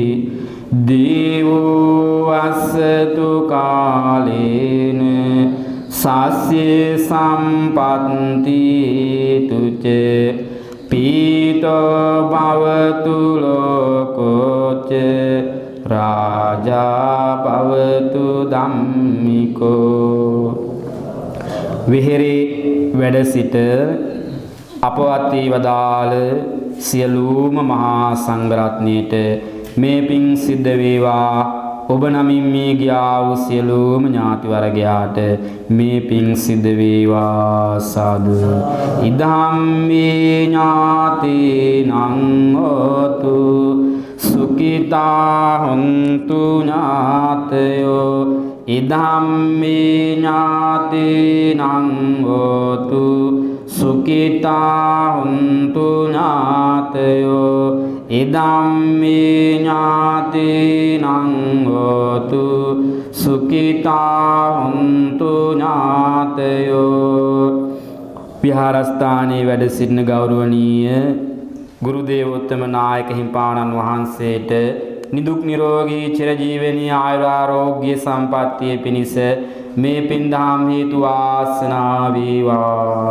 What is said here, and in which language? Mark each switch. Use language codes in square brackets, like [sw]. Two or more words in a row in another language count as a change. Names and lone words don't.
[pi] දේවෝ අස්සතු කාලේන සස්සේ සම්පත්ති තුච පීතෝ භවතු ලෝකෝච රාජා භවතු ධම්මිකෝ. [si] විහෙරේ වැඩ සිට අපවත් වී වදාළ සියලුම මහා සංඝරත්නයට මේ පිං සිද්ධ වේවා. ඔබ නමින් මේ ගියා වූ සියලුම ඥාති වර්ගයාට මේ පිං සිද්ධ වේවා. [pi] සාදු. ඉදම්මේ ඥාතිනං හෝතු සුඛිතා හොන්තු ඥාතයෝ. ඉදම්මේ ඥාතිනං හෝතු සුඛිතා හොන්තු ඥාතයෝ. ඉදම්මේ ඥාතිනං හෝතු සුඛිතා හොන්තු ඥාතයෝ. [si] විහාරස්ථානයේ වැඩ සිටින ගෞරවනීය ගුරු දේවෝත්තම නායක හිමිපාණන් වහන්සේට නිදුක් නිරෝගී චිරජීවනීය ආයුරාෝග්‍ය සම්පන්නිය පිණිස මේ පින්දහම් හේතු වාසනා වේවා.